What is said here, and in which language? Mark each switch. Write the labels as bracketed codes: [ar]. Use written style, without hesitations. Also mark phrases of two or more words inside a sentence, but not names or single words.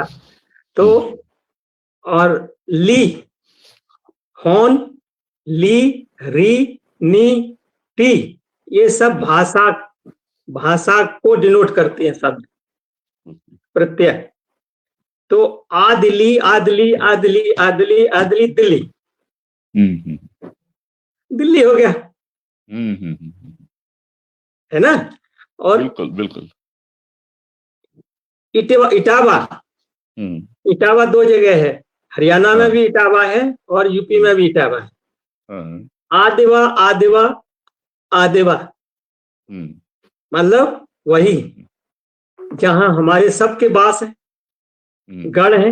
[hi] तो और ली, होन, ली, री, नी, टी, ये सब भाषा को डिनोट करते हैं शब्द प्रत्यय। तो आदली, आदली, आदली, आदली, आदली, दिल्ली, दिल्ली हो गया, है ना। और बिल्कुल बिल्कुल। इटावा, इटावा 2 जगह है, हरियाणा में भी इटावा है और यूपी में भी इटावा है। आदिवा, आदिवा, आदिवा, मतलब वही जहां हमारे सबके बास है, गढ़ है।